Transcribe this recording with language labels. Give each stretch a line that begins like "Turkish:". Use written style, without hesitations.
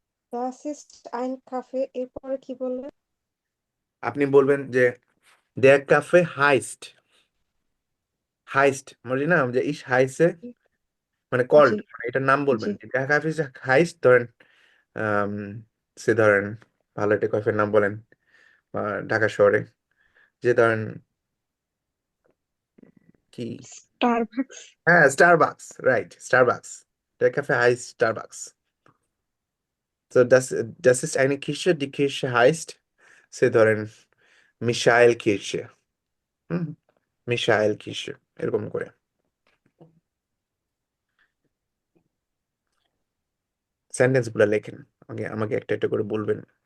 German: Das ist ein Café,
Bangla: এরপরে কি বললেন? আপনি বলবেন যে
German: der Kaffee heißt,
Bangla: হাইস্ট মানে না যে ইস হাইসে মানে কল্ড, জি মানে এটার নাম বলবেন জি যে
German: der Kaffee
Bangla: হাইস্ট। ধরেন আম, সে ধরেন ভালো একটা কফির নাম বলেন ঢাকা শহরে, যে ধরেন কি, স্টারবাকস। হ্যাঁ
German: স্টারবাকস, রাইট, স্টারবাকস, der Kaffee heißt Starbucks. So das ist eine Kirche, die Kirche heißt,
Bangla: সে ধরেন
German: মিশাইল কিরশে।
Bangla: হুম, মিশাইল কিরশে, এরকম করে সেন্টেন্স গুলা লেখেন। আমাকে একটা একটা করে বলবেন।